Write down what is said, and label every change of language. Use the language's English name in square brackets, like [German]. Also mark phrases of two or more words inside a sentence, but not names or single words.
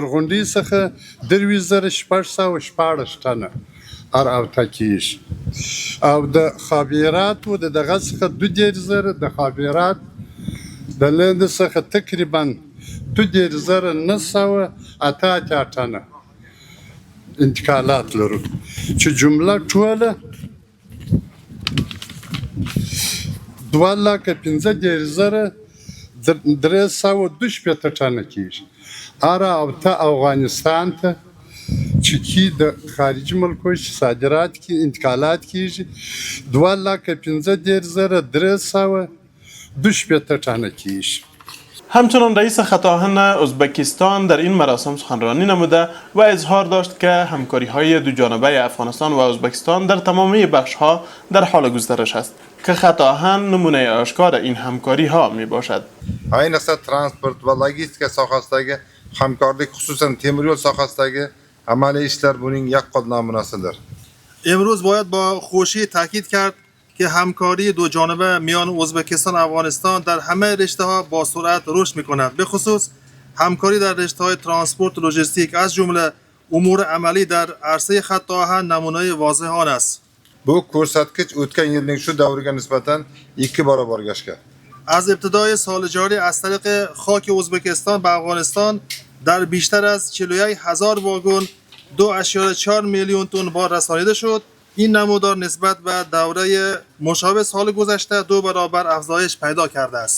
[Pashto] د تورغونډۍ څخه 3,614 ټنه او تکیش او د خابرات و د دغه څخه 2000 د خابرات د لند څخه تقریبا 2900 ټنه انتقالات لرو چې جمله ټوله 2,15,312 ټنه کیږي. او ته افغانستان ته چې کی د خارجي ملکو صادرات کی انتقالات کیږي 2,15,312 ټنه کیږي. [Persian] همچنان رئیس خط آهن ازبکستان در این مراسم سخنرانی نموده و اظهار داشت که همکاری های دو جانبه افغانستان و ازبکستان در تمامی بخش ها در حال گسترش است که خط آهن نمونه آشکار این همکاری ها می باشد. [Uzbek] Ayniqsa transport va logistika sohasidagi hamkorlik, xususan temir yo'l sohasidagi amaliy ishlar buning yaqqol namunasidir. [Persian] امروز باید با خوشی تاکید کرد که همکاری دو جانبه میان ازبکستان و افغانستان در همه رشته‌ها با سرعت رشد می‌کند. به خصوص همکاری در رشته‌های ترانسپورت و لوجستیک از جمله امور عملی در عرصه خط آهن نمونه واضح آن است. [Uzbek] Bu ko'rsatkich o'tgan yilning shu davriga nisbatan 2 barobarga oshgan. [Persian] از ابتدای سال جاری از طریق خاک ازبکستان به افغانستان در بیشتر از 41,000 واگن 2.4 میلیون تن بار رسانیده شد. این نمودار نسبت به دوره مشابه سال گذشته 2 برابر افزایش پیدا کرده است.